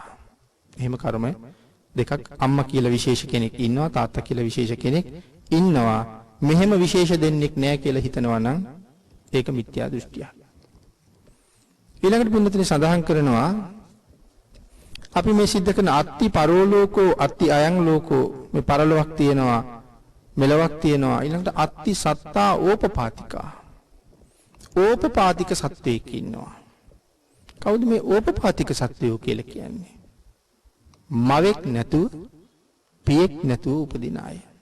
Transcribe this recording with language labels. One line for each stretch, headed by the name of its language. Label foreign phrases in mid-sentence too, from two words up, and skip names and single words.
Sinhala: එහෙම කර්ම දෙකක්. අම්මා කියලා විශේෂ කෙනෙක් ඉන්නවා, තාත්තා කියලා විශේෂ කෙනෙක් ඉන්නවා. මෙහෙම විශේෂ දෙන්නෙක් නැහැ කියලා හිතනවා නම් ඒක මිත්‍යා දෘෂ්ටියක්. ඊළඟට පුන්නතේ සඳහන් කරනවා අපි මේ සිද්ධ කරන
Pali: අත්ති පරෝලෝකෝ අත්ති අයං ලෝකෝ
Sinhala: මේ පරලොවක් තියෙනවා මෙලොවක් තියෙනවා. ඊළඟට
Pali: අත්ති සත්තා ඕපපාතිකා.
Sinhala: ඕපපාතික සත්වයෙක් ඉන්නවා. කවුද මේ ඕපපාතික සත්වයෝ කියලා කියන්නේ? මවෙක් නැතුව පියෙක් නැතුව උපදින අය.